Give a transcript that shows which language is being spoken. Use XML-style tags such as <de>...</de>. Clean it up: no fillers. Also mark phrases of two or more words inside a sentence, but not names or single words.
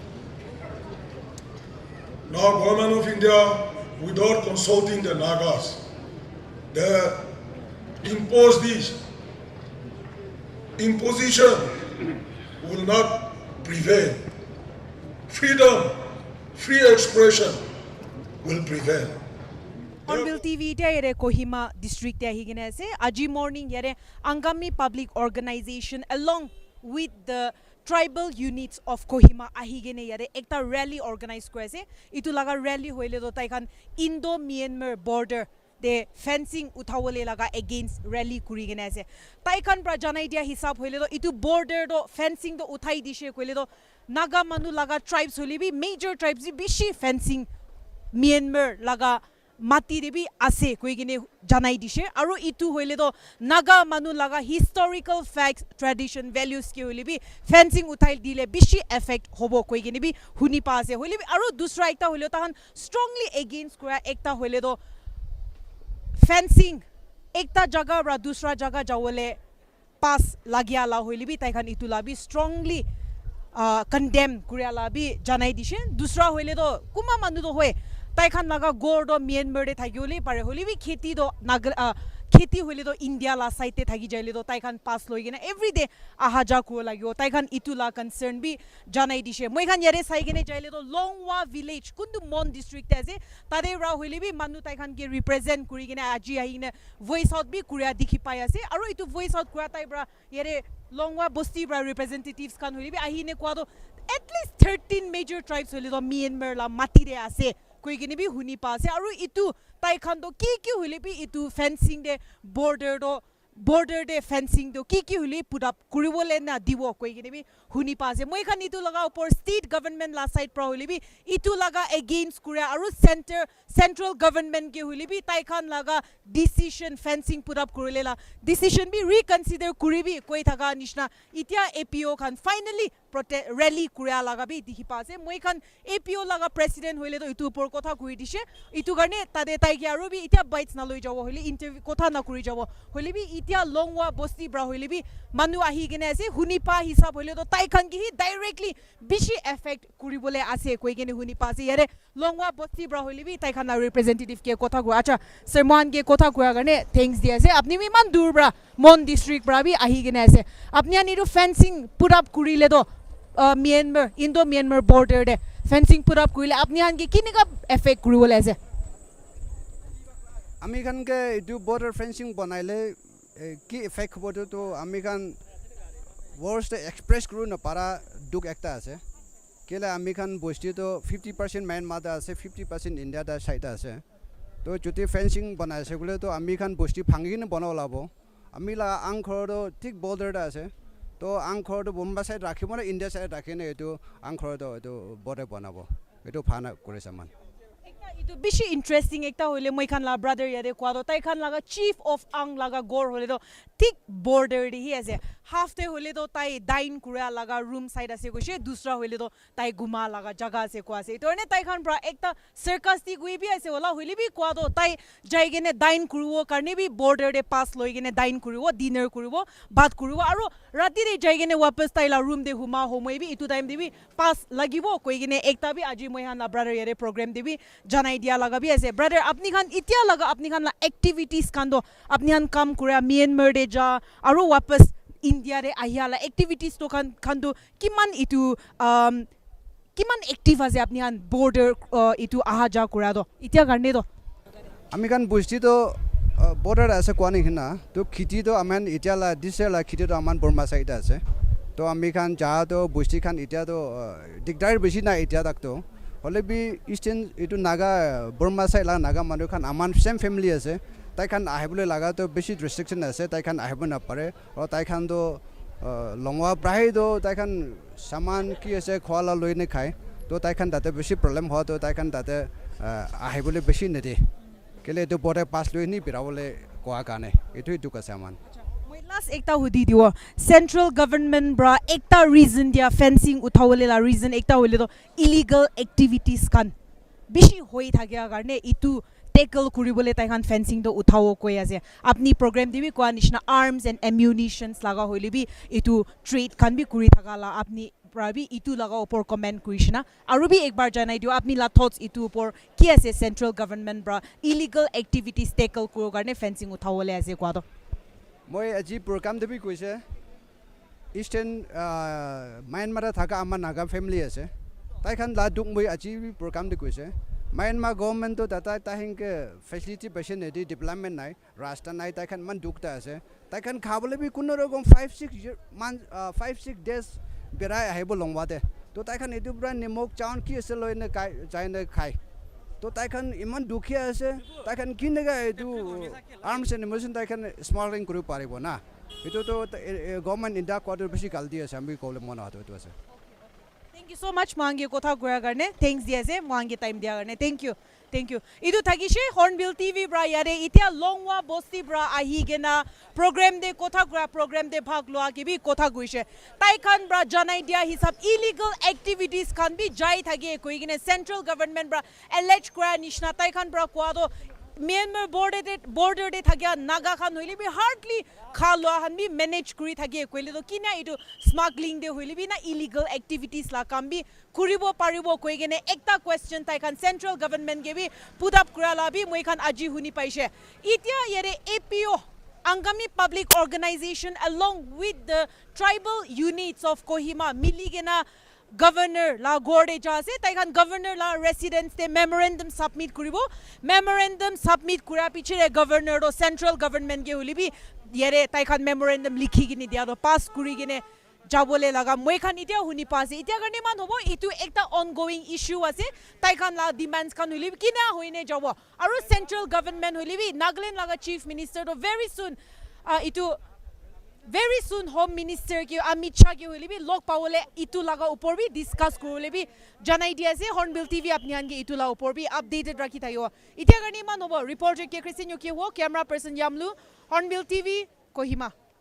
<en>Now, Government of India, without consulting the Nagas, they impose this. Imposition will not prevail. Freedom, free expression will prevail.</en> <nag>Hornbill TV ite Kohima district te ahi gina ase aji morning yare Angami Public Organization</nag> <en>along with the tribal units of Kohima</en> <nag>ahi gine yare ekta rally organize kore ase itu laga rally hoile do tai khan Indo Myanmar border de fencing uthawole laga against rally kuri gina ase tai khan pra janai dia hisab hoile do itu border do fencing do uthai dishe koile do naga manu laga tribes holi bi</nag> <en>major tribes</en> <nag>bishi fencing Myanmar laga mati debi ase koi gine janai dishe aru itu hoile do naga manu laga</nag> <en>historical facts tradition values</en> <nag>ke hoile bi fencing uthai dile bishi effect hobo koi gine bi huni pa ase hoile bi aru dusra ekta hoile tahan</nag> <en>strongly against</en> <nag>kora ekta hoile do fencing ekta jaga ra dusra jaga jawole pass lagia la hoile bi tai khan itu la bi</nag> <en>strongly condemn</en> <nag>kuria la bi janai dishe dusra hoile do kuma manu do hoye tai khan laga gor do Myanmar de thagiole pare holi bi kheti do kheti holi do India la side te thagi jaile do tai khan pass loi gena</nag> <en>every day</en> <nag>aha ja ko lagyo tai khan itu la concern bi janai dishe moi khan yare sai gene jaile do Longwa village kundu Mon district te ase tade ra holi bi manu tai khan ke represent kuri gena aji ahine</nag> <en>voice out</en> <nag>bi kuria dikhi pai ase aru itu</nag> <en>voice out</en> <nag>kura tai bra yare Longwa bosti bra representatives khan holi bi ahine kwa do</nag> <en>at least 13 major tribes</en> <nag>holi do Myanmar la mati re ase koi gini bi huni pa ase aru itu tai khan do ki huli bi itu fencing de border de fencing do ki huli put up kuribole na diwo koi gini bi huni pa ase moi khan itu laga upor</nag> <en>state government</en> <nag>la side pra huli bi itu laga against kuria aru</nag> <en>central government</en> <nag>ke huli bi tai khan laga decision</nag> <en>fencing put up</en> <nag>kurile la decision bi reconsider kuribi koi thaga nishna itia APO khan finally rally kuria laga bi dikhi pa ase moi khan APO laga president hoile do itu upor kotha kuri dishe itu garne tade tai ki aru bi itia bites na loi jabo hoile interview kotha na kuri jabo hoile bi itia Longwa bosti bra hoile bi manu ahi gene ase huni pa hisab hoile do tai khan ki hi directly bishi effect kuribole ase koi gene huni pa ase yare Longwa bosti bra hoile bi tai khan na representative ke kotha gu acha sermon ke kotha kura garne thanks dia ase apni mi man dur bra Mon district bra bi ahi gene ase apni ani ru</nag> <en>fencing put up</en> <nag>kurile do Myanmar Indo Myanmar border de</nag> <en>fencing put up</en> <nag>kurile apni han ke kini ka effect kuribole ase আমি খান কে এইটো</nag> <en>border fencing</en> <nag>বনাইলে কি এফেক্ট হ'ব তো আমি খান</nag> <en>words express</en> <nag>কৰিব নপাৰা দুখ একটা আছে কেলে আমি খান বস্তি তো 50% ম্যানমাৰ আছে 50% ইণ্ডিয়া দা সাইড আছে তো যদি ফেন্সিং বনাইছে বলে তো আমি খান বস্তি ভাঙি কিনে বনাব লাভ আমি লা আং ঘৰটো ঠিক বৰ্ডাৰ আছে তো আং ঘৰটো বোম্বা সাইড ৰাখিব না ইণ্ডিয়া সাইড ৰাখি নে এইটো আং ঘৰটো এইটো বৰ্ডাৰ বনাব এইটো ফানা কৰিছে মান itu bishi interesting ekta hoile moi khan la brother yade kwa do tai khan laga</nag> <en>chief of</en> <nag>ang laga gor hole do tik border de hi ase half te hole do tai dine kura laga room side ase goise dusra hole do tai guma laga jaga ase kwa ase to ne tai khan bra ekta</nag> <en>sarcastic way</en> <nag>bi ase wala hole bi kwa do tai jai gene dine kuruwo karne bi border de pass loi gene dine kuruwo dinner kuruwo baat kuruwo aru rati re jai gene wapas tai la room de huma homoi bi itu time de bi pass lagibo koi gene ekta bi aji moi han la brother yade program de bi janai dia laga bi ase brother apni khan itia laga apni khan la activities kan do apni han kam kura Myanmar de ja aru wapas India re ahia la activities to kan do kiman itu kiman active ase apni han border itu aha ja kura do itia garne do আমি খান বস্তি তো বৰ্ডাৰ আছে কোৱা নিচিনা তো খেতি তো আমান এতিয়া লা দিছে লা খেতি তো আমান বৰ্মা চাইড আছে তো আমি খান যা তো বস্তি খান এতিয়া তো দিগদাৰ বেছি নাই এতিয়া তাক তো হলে বি ইষ্টাৰ্ণ এইটো নাগা বৰ্মা চাইড লা নাগা মানুহ খান আমান সেম ফেমিলি আছে তাই খান আহিবলৈ লাগা তো বেছি ৰেষ্ট্ৰিকশ্যন আছে তাই খান আহিব নাপাৰে আৰু তাই খান তো লংৱা প্ৰায় তো তাইখান সামান কি আছে খোৱালা লৈ নাখায় তো তাইখান তাতে বেছি প্ৰব্লেম হয় তো তাইখান তাতে আহিবলৈ বেছি নিদিয়ে কেলে এইটো বৰ্ডাৰ পাছ লৈ নি বিৰাবলৈ কোৱা কাৰণে এইটোৱে দুখ আছে আমাৰ মই লাষ্ট একটা হুদি দিও</nag> <en>central government</en> <nag>ব্রা একটা রিজন দিয়া ফেন্সিং উঠাবলে লা রিজন একটা হইলে তো</nag> <en>illegal activities</en> <nag>কান বেশি হই থাকে কারণে ইটু টেকল করিবলে তাইখান ফেন্সিং তো উঠাও কই আছে আপনি প্রোগ্রাম দিবি কোয়া নিশনা</nag> <en>arms and ammunitions</en> <nag>লাগা হইলে বি ইটু ট্রেড কান বি করি থাকালা আপনি प्राबी इतु लगा ऊपर कमेंट करिसना आरो भी एक बार जनाइ दियो अपनी ला थॉट्स इतु ऊपर की আছে</nag> <en>central government</en> <nag>ब्रा</nag> <en>illegal activities tackle</en> <nag>करो কাৰণে फेंसिंग उठावले আছে কোৱা তো মই আজি প্ৰগ্ৰাম দেবি কৈছে ইষ্টাৰ্ণ মায়ানমাৰ থাকা আমাৰ নাগা ফেমিলি আছে তাইখান লা দুক মই আজি প্ৰগ্ৰাম দি কৈছে মায়ানমাৰ গভৰ্নমেন্ট তো দাতা তাহিংকে ফেসিলিটি বেছি নেদি ডেভেলপমেন্ট নাই ৰাস্তা নাই তাইখান মান দুকটা আছে তাইখান খাবলৈ বি কোনো ৰকম 5-6 ডেজ বেৰাই আহিব লংৱাতে তো তাইখান এইটো পুৰা নিমখ চাউন কি আছে লৈ নে যাই নে খায় তো তাইখান ইমান দুখীয়া আছে তাইখান কি নেগা এইটো</nag> <en>arms and ammunition</en> <nag>তাইখান স্মাগলিং কৰিব পাৰিব না এইটোতো গভৰ্নমেণ্ট ইণ্ডিয়া কোৱাটো বেছি গাল্টি আছে আমি ক'বলৈ মন হোৱাটো এইটো আছে</nag> <en>thank you so much</en> <nag>মাংগে কথা কোৱাৰ কাৰণে থ্যাংকস দিয়া আছে মাংগে টাইম দিয়া কাৰণে</nag> <en>thank you</en> <nag>ইদু থাকিছে হৰ্নবিল টিভি ব্ৰা ইয়াৰে এতিয়া লংৱা বস্তি ব্ৰা আহি গেনা প্ৰগ্ৰাম দে কথা কোৱা প্ৰগ্ৰাম দে ভাগ লোৱা কিবি কথা কৈছে তাইখান ব্ৰা জনাই দিয়া হিচাপ</nag> <en>illegal activities</en> <nag>খান বি যাই থাকি কৈ কিনে</nag> <en>central government</en> <nag>ব্ৰা এলেজ কৰা নিশনা তাইখান ব্ৰা কোৱাটো Myanmar border de thagya naga khan hoile bi hardly khalwa han bi manage kuri thagi koile to kina itu smuggling de hoile bi na</nag> <en>illegal activities</en> <nag>la kam bi kuribo paribo koi gene ekta question tai khan</nag> <en>central government</en> <nag>ge bi</nag> <en>put up</en> <nag>kura la bi moi khan aji huni paise itia yere APO Angami Public Organization</nag> <en>along with the tribal units of Kohima</en> <nag>miligena Governor la gorde jase taikhan governor la residents te</nag> <en>memorandum submit</en> <nag>kuribo</nag> <en>memorandum submit</en> <nag>kura pichire governor do</nag> <en>central government</en> <nag>ge hulibi yere taikhan memorandum likhi gini dia do pass kuri gine jabole laga moi khan itia huni pase itia garne man hobo itu ekta ongoing issue ase taikhan la demands kan hulibi kina hoine jabo aru</nag> <en>central government</en> <nag>hulibi Nagaland laga chief minister do very</nag> <en>soon home minister</en> <nag>ki Amit Shah ki hoile bi log pawole itu laga upor bi discuss korole bi janai dia ase Hornbill TV apni hange itu la upor bi updated rakhi thayo itia garni man hobo reporter ke Christian Yuki ho</nag> <en>camera person</en> <nag>Yamlu Hornbill TV Kohima</nag>